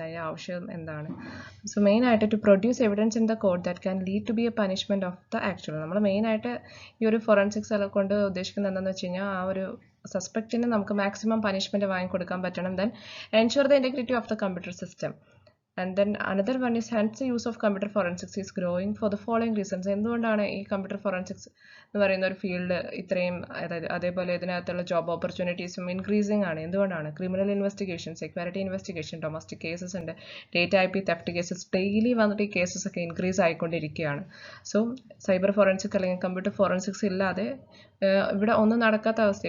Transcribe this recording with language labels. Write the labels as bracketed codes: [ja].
[ml] അതിൻ്റെ ആവശ്യം എന്താണ്? [en] So മെയിനായിട്ട് to produce evidence in the code that can lead to be a punishment of the actual. [ml] നമ്മൾ മെയിനായിട്ട് ഈ ഒരു ഫോറൻസിക്സ് എല്ലാം കൊണ്ട് ഉദ്ദേശിക്കുന്നത് എന്താണെന്ന് വെച്ച് കഴിഞ്ഞാൽ ആ ഒരു സസ്പെക്റ്റിന് നമുക്ക് മാക്സിമം പനിഷ്മെൻറ്റ് വാങ്ങിക്കൊടുക്കാൻ പറ്റണം. [en] Then ensure the integrity of the computer system. And then another one is hence the use of computer forensics is growing for the following reasons. [ml] എന്തുകൊണ്ടാണ് ഈ കമ്പ്യൂട്ടർ ഫോറൻസിക്സ് എന്ന് പറയുന്ന ഒരു ഫീൽഡ് ഇത്രയും, അതായത് അതേപോലെ ഇതിനകത്തുള്ള ജോബ് ഓപ്പർച്യൂണിറ്റീസും ഇൻക്രീസിങ് ആണ്? എന്തുകൊണ്ടാണ്? Criminal investigation, security investigation, domestic cases ഉണ്ട്, data IP theft cases, daily വന്നിട്ട് ഈ കേസസ് ഒക്കെ ഇൻക്രീസ് ആയിക്കൊണ്ടിരിക്കുകയാണ്. സോ സൈബർ ഫോറൻസിക്സ് അല്ലെങ്കിൽ കമ്പ്യൂട്ടർ ഫോറൻസിക്സ് ഇല്ലാതെ ഇവിടെ ഒന്നും നടക്കാത്ത അവസ്ഥ.